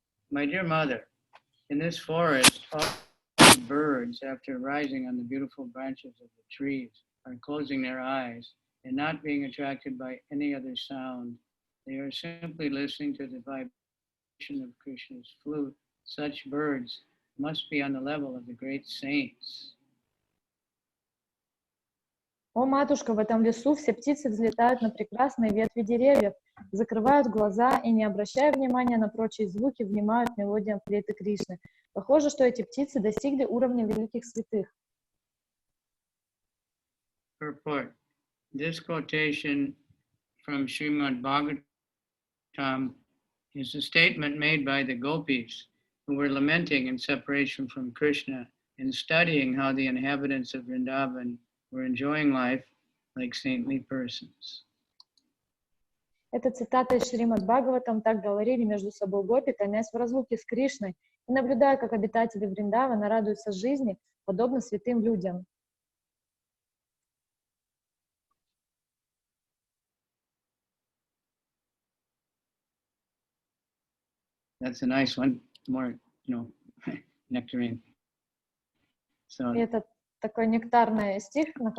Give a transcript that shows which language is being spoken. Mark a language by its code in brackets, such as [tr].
[en] My dear mother, in this forest, all birds, after rising on the beautiful branches of the trees, are closing their eyes and not being attracted by any other sound. They are simply listening to the vibration of Krishna's flute. Such birds must be on the level of the great saints. [ru] О, матушка, в этом лесу все птицы взлетают на прекрасные ветви деревьев, закрывают глаза и, не обращая внимания на прочие звуки, внимают мелодиям флейты Кришны. Похоже, что эти птицы достигли уровня великих святых. [en] Purport. This quotation from Srimad Bhagavatam is a statement made by the gopis who were lamenting in separation from Krishna and studying how the inhabitants of Vrindavan were enjoying life like saintly persons. [ru] Это цитата из Шримад Бхагаватам. Так говорили между собой гопи, томясь в разлуке с Кришной и наблюдая, как обитатели Вриндавана радуются жизни, подобно святым людям. [en] That's a nice one, more, nectarine. So, [ru] Это такой нектарный стих, на